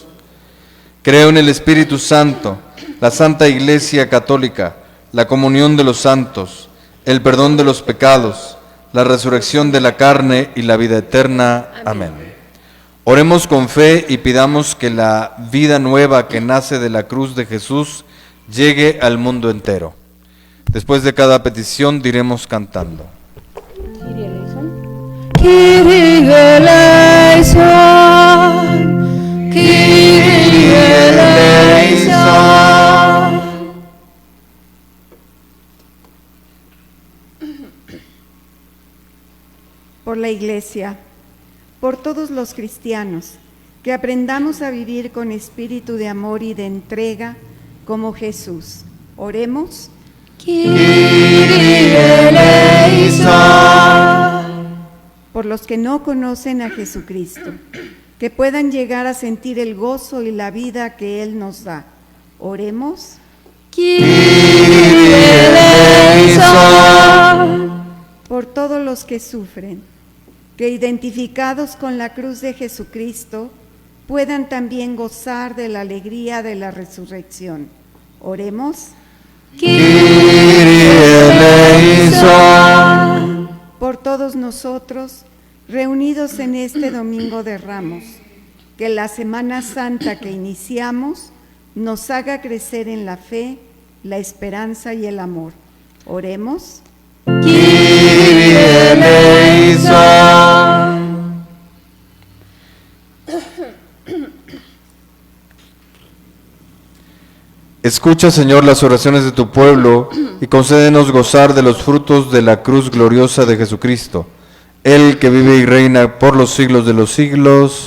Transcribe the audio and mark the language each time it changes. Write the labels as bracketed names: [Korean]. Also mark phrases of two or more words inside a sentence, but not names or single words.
[Spanish] Creo en el Espíritu Santo, la Santa Iglesia Católica, la comunión de los santos, el perdón de los pecados, la resurrección de la carne y la vida eterna. Amén. Oremos con fe y pidamos que la vida nueva que nace de la cruz de Jesús llegue al mundo entero. Después de cada petición diremos cantando. [Greek] Kyrie eleison, Kyrie eleison. [Spanish] Por la Iglesia, por todos los cristianos, que aprendamos a vivir con espíritu de amor y de entrega como Jesús. Oremos. [Greek] Kyrie eleison. [Spanish] Por los que no conocen a Jesucristo, que puedan llegar a sentir el gozo y la vida que Él nos da. Oremos. [Greek] Kyrie eleison. [Spanish] Por todos los que sufren, que identificados con la cruz de Jesucristo, puedan también gozar de la alegría de la resurrección. Oremos. [Greek] Kyrie eleison. [Spanish] Por todos nosotros, reunidos en este Domingo de Ramos, que la Semana Santa que iniciamos nos haga crecer en la fe, la esperanza y el amor. Oremos. [Greek] Kyrie eleison. [Spanish] Escucha, Señor, las oraciones de tu pueblo y concédenos gozar de los frutos de la cruz gloriosa de Jesucristo, Él que vive y reina por los siglos de los siglos.